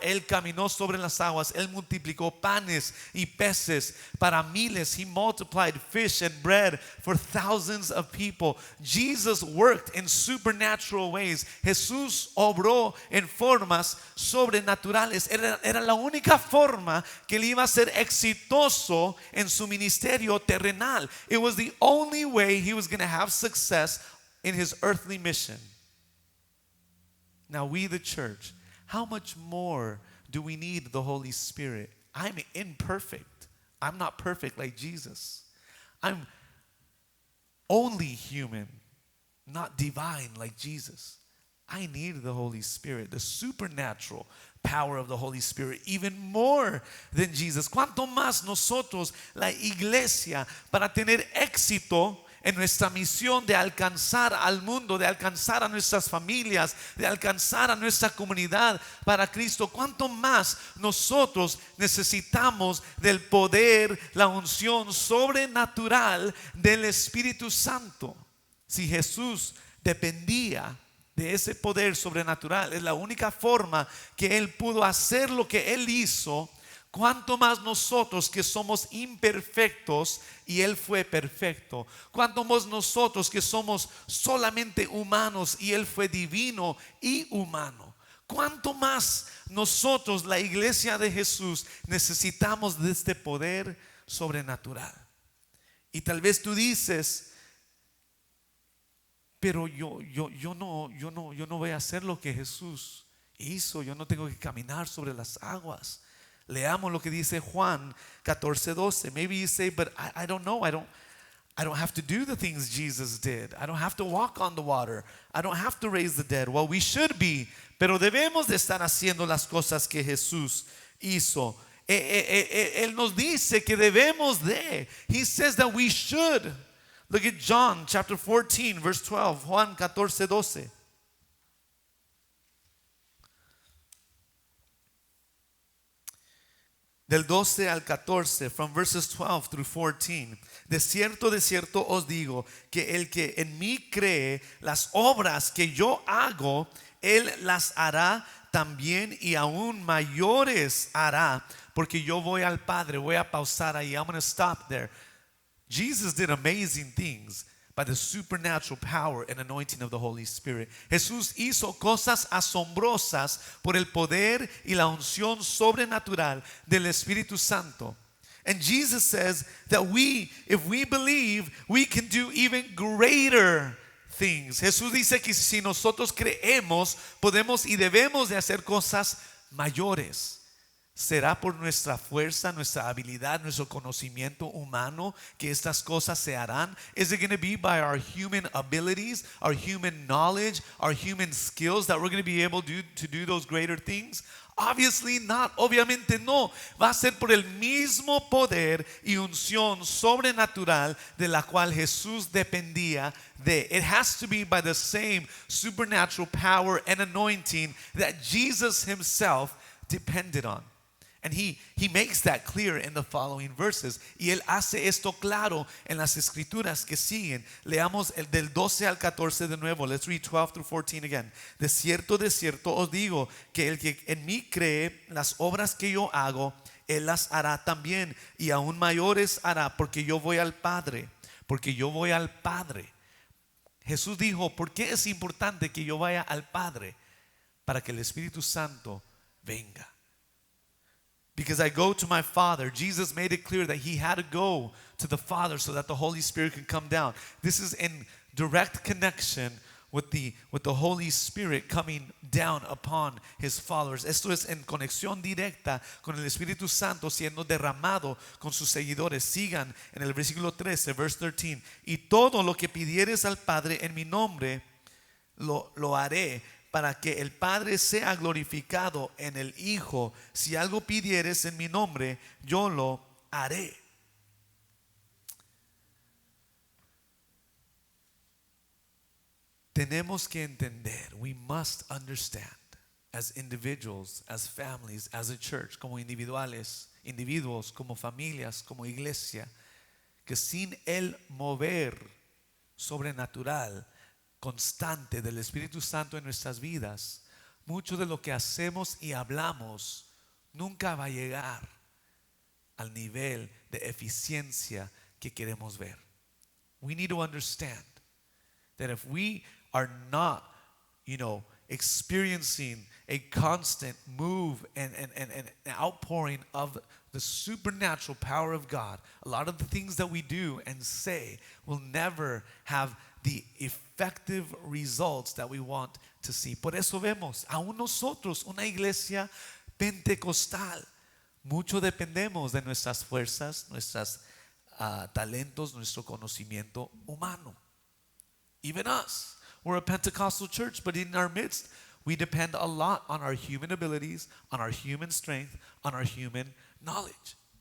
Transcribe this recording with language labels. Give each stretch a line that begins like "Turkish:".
Spanish: Él caminó sobre las aguas. Él multiplicó panes y peces para miles.
English: He multiplied fish and bread for thousands of people. Jesus worked in supernatural ways.
Spanish: Jesús obró en formas sobrenaturales. Era la única forma que él iba a ser exitoso en su ministerio terrenal.
English: It was the only way he was going to have success in his earthly mission. Now we, the church, how much more do we need the Holy Spirit? I'm imperfect. I'm not perfect like Jesus. I'm only human, not divine like Jesus. I need the Holy Spirit, the supernatural power of the Holy Spirit, even more than Jesus.
Spanish: ¿Cuánto más nosotros, la iglesia, para tener éxito en nuestra misión de alcanzar al mundo, de alcanzar a nuestras familias, de alcanzar a nuestra comunidad para Cristo? ¿Cuánto más nosotros necesitamos del poder, la unción sobrenatural del Espíritu Santo? Si Jesús dependía de ese poder sobrenatural, es la única forma que Él pudo hacer lo que Él hizo, cuánto más nosotros que somos imperfectos y Él fue perfecto. Cuánto más nosotros que somos solamente humanos y Él fue divino y humano. Cuánto más nosotros, la iglesia de Jesús, necesitamos de este poder sobrenatural. Y tal vez tú dices: pero yo no voy a hacer lo que Jesús hizo. Yo no tengo que caminar sobre las aguas. Leamos lo que dice Juan 14:12.
English: Maybe you say, but I don't know. I don't have to do the things Jesus did. I don't have to walk on the water. I don't have to raise the dead. Well, we should be,
Spanish: pero debemos de estar haciendo las cosas que Jesús hizo. Él nos dice que debemos de.
English: He says that we should. Look at John chapter 14 verse 12.
Spanish: Juan 14:12. Del 12 al 14,
English: from verses 12 through 14.
Spanish: De cierto os digo, que el que en mí cree, las obras que yo hago, él las hará también, y aún mayores hará, porque yo voy al Padre. Voy a pausar ahí.
English: I'm going to stop there. Jesus did amazing things by the supernatural power and anointing of the Holy Spirit.
Spanish: Jesús hizo cosas asombrosas por el poder y la unción sobrenatural del Espíritu Santo.
English: And Jesus says that if we believe, we can do even greater things.
Spanish: Jesús dice que si nosotros creemos, podemos y debemos de hacer cosas mayores. ¿Será por nuestra fuerza, nuestra habilidad, nuestro conocimiento humano que estas cosas se harán?
English: Is it going to be by our human abilities, our human knowledge, our human skills that we're going to be able to do those greater things? Obviously not.
Spanish: Obviamente no. Va a ser por el mismo poder y unción sobrenatural de la cual Jesús dependía de.
English: It has to be by the same supernatural power and anointing that Jesus himself depended on. And he makes that clear in the following verses.
Spanish: Y él hace esto claro en las escrituras que siguen. Leamos el del 12 al 14 de nuevo.
English: Let's read 12 through 14 again.
Spanish: De cierto os digo que el que en mí cree, las obras que yo hago, él las hará también. Y aún mayores hará, porque yo voy al Padre. Porque yo voy al Padre. Jesús dijo, ¿por qué es importante que yo vaya al Padre? Para que el Espíritu Santo venga.
English: Because I go to my Father. Jesus made it clear that he had to go to the Father so that the Holy Spirit can come down. This is in direct connection with the Holy Spirit coming down upon his followers.
Spanish: Esto es en conexión directa con el Espíritu Santo siendo derramado con sus seguidores. Sigan en el versículo 13,
English: verse 13.
Spanish: Y todo lo que pidieres al Padre en mi nombre, lo haré, para que el Padre sea glorificado en el Hijo. Si algo pidieres en mi nombre, yo lo haré. Tenemos que entender,
English: we must understand, as individuals, as families, as a church,
Spanish: como individuos, como familias, como iglesia, que sin el mover sobrenatural constante del Espíritu Santo en nuestras vidas, mucho de lo que hacemos y hablamos nunca va a llegar al nivel de eficiencia que queremos ver.
English: We need to understand that if we are not, experiencing a constant move and outpouring of the supernatural power of God, a lot of the things that we do and say will never have the effective results that we want to see.
Spanish: Por eso vemos, aún nosotros, una iglesia pentecostal, mucho dependemos de nuestras fuerzas, nuestros talentos, nuestro conocimiento humano.
English: Even us, we're a Pentecostal church, but in our midst, we depend a lot on our human abilities, on our human strength, on our human knowledge.